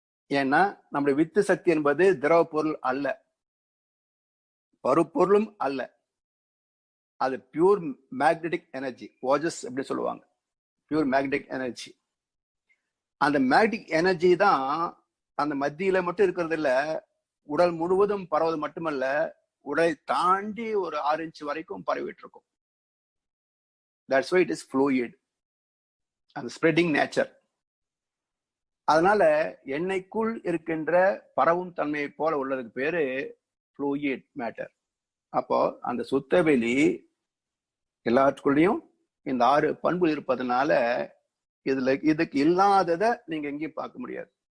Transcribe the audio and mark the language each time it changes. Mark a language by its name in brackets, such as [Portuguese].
[Tamil] ஏன்னா நம்முடைய வித்து சக்தி என்பது திரவ பொருள் அல்ல, பருப்பொருளும் அல்ல, அது பியூர் மேக்னெட்டிக் எனர்ஜி, ஓஜஸ் அப்படி சொல்லுவாங்க, பியூர் மேக்னெட்டிக் எனர்ஜி. அந்த மேக்னெட்டிக் எனர்ஜி தான் அந்த மத்தியில மட்டும் இருக்கிறது இல்ல, உடல் முழுவதும் பரவது மட்டுமல்ல, உடலை தாண்டி ஒரு 6 இன்ச் வரைக்கும் பரவிட்டு இருக்கும். [English] That's why it is fluid, அந்த spreading nature. [Tamil] அதனால எண்ணெய்க்குள் இருக்கின்ற பரவும் தன்மையை போல உள்ளதுக்கு பேரு ஃப்ளூயிட் மேட்டர். அப்போ அந்த சுத்தவெளி எல்லாத்துக்குள்ளேயும் இந்த 6 பண்பு இருப்பதனால இதுக்கு இல்லாததை நீங்க எங்கேயும் பார்க்க முடியாது.